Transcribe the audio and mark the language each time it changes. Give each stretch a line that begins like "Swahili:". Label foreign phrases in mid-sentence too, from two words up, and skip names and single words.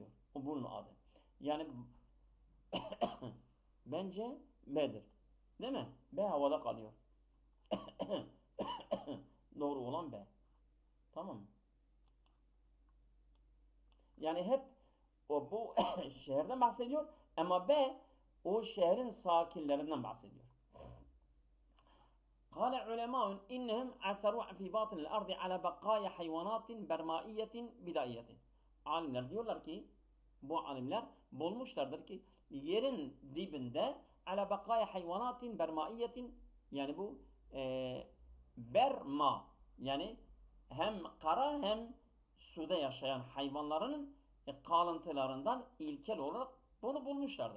Turkish: O bunun adı. Yani bence B'dir. Değil mi? B havada kalıyor. Doğru olan B. Tamam mı? Yani hep bu şehirden bahsediyor ama B o şehrin sakinlerinden bahsediyor.
Arabic: قال علماء إنهم عثروا في باطن الأرض على بقايا حيوانات برمائية بدائية.
Turkish: Alimler diyorlar ki bu alimler bulmuşlardır ki yerin dibinde
Arabic: على بقايا حيوانات برمائية
Turkish: yani bu berma yani hem kara hem suda yaşayan hayvanların kalıntılarından ilkel olarak bunu bulmuşlardır.